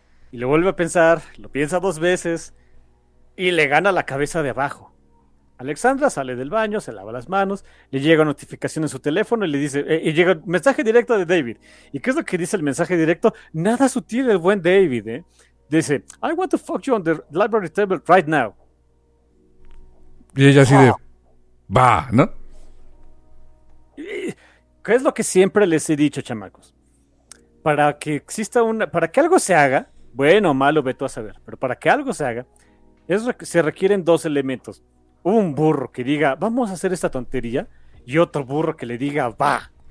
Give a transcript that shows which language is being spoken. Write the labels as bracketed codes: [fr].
[es] Y lo vuelve a pensar, lo piensa dos veces y le gana la cabeza de abajo. Alexandra sale del baño, se lava las manos, le llega notificación en su teléfono y le dice, y llega un mensaje directo de David. ¿Y qué es lo que dice el mensaje directo? Nada sutil el buen David, ¿eh? Dice, [en] I want to fuck you on the library table right now. [es] Y ella así de, va, ¿no? ¿Qué es lo que siempre les he dicho, chamacos? Para que exista para que algo se haga, bueno o malo, ve tú a saber, pero para que algo se haga, se requieren dos elementos. Un burro que diga, vamos a hacer esta tontería, y otro burro que le diga, va.